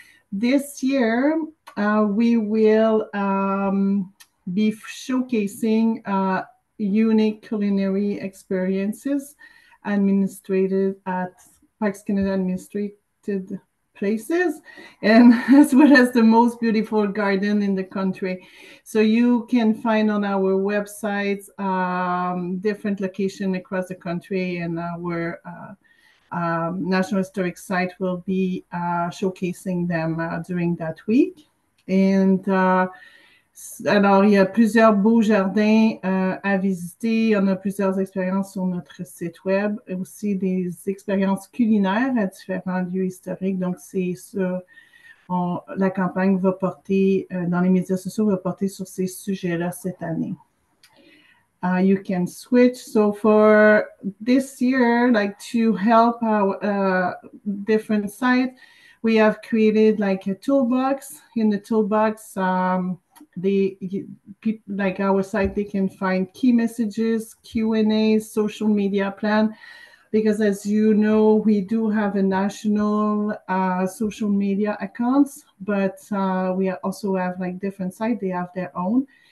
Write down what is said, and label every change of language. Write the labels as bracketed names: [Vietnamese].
[English] This year, we will be showcasing unique culinary experiences administrated at Parks Canada administrated places, and as well as the most beautiful garden in the country. So you can find on our websites different locations across the country, and our National Historic Site will be showcasing them during that week. [French] And alors, il y a plusieurs beaux jardins à visiter. On a plusieurs expériences sur notre site web, et aussi des expériences culinaires à différents lieux historiques. Donc, c'est sur la campagne va porter, dans les médias sociaux, va porter sur ces sujets-là cette année. [English] You can switch. So for this year, like to help our different sites, we have created like a toolbox. In the toolbox, people like our site, they can find key messages, Q&As, social media plan, because as you know, we do have a national social media accounts, but we also have like different sites, they have their own.